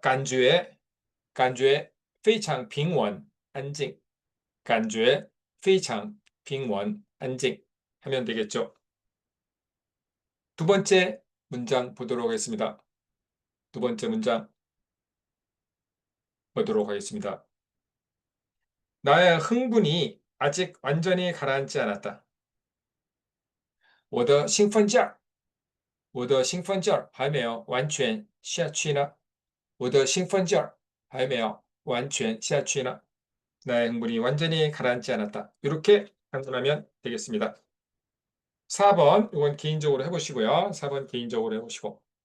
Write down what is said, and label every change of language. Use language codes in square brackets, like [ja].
[zh] 感觉非常平稳, 感觉非常平稳, 하면 되겠죠. [ko] 두 번째 문장 보도록 하겠습니다. 두 번째 문장 보도록 하겠습니다. 나의 흥분이 아직 완전히 가라앉지 않았다. [zh] 我的兴奋劲儿还没有完全下去呢.我的兴奋劲儿还没有完全下去呢. [ko] 나의 흥분이 완전히 가라앉지 않았다. 이렇게 한문하면 되겠습니다. 4번, 이건 개인적으로 해보시고요. 4번 개인적으로 해보시고.